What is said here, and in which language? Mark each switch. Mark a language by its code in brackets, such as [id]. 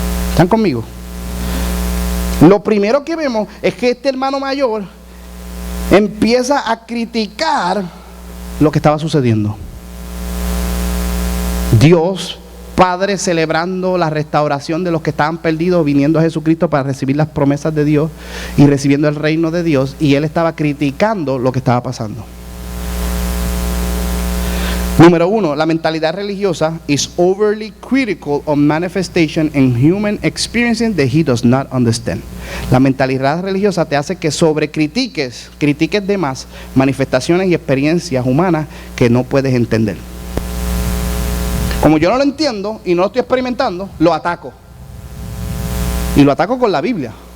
[es] ¿Están conmigo? Lo primero que vemos es que este hermano mayor empieza a criticar lo que estaba sucediendo. Dios Padre celebrando la restauración de los que estaban perdidos, viniendo a Jesucristo para recibir las promesas de Dios y recibiendo el reino de Dios, y él estaba criticando lo que estaba pasando. Número uno, la mentalidad religiosa [en] is overly critical of manifestation and human experiencing that he does not understand. [es] La mentalidad religiosa te hace que critiques de más manifestaciones y experiencias humanas que no puedes entender. Como yo no lo entiendo y no lo estoy experimentando, lo ataco. Y lo ataco con la Biblia.